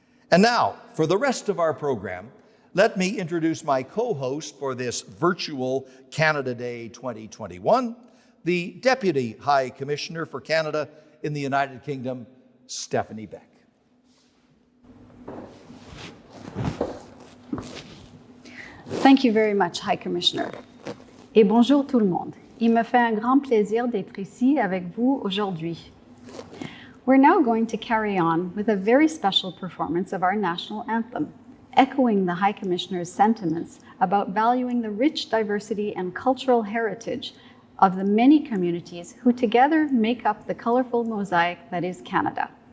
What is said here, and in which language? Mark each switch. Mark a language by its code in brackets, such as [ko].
[en] And now, for the rest of our program, let me introduce my co-host for this virtual Canada Day 2021, the Deputy High Commissioner for Canada in the United Kingdom, Stephanie Beck. Thank you very much, High Commissioner. [fr] Et bonjour tout le monde. Il me fait un grand plaisir d'être ici avec vous aujourd'hui. [en] We're now going to carry on with a very special performance of our national anthem, echoing the High Commissioner's sentiments about valuing the rich diversity and cultural heritage of the many communities who together make up the colorful mosaic that is Canada.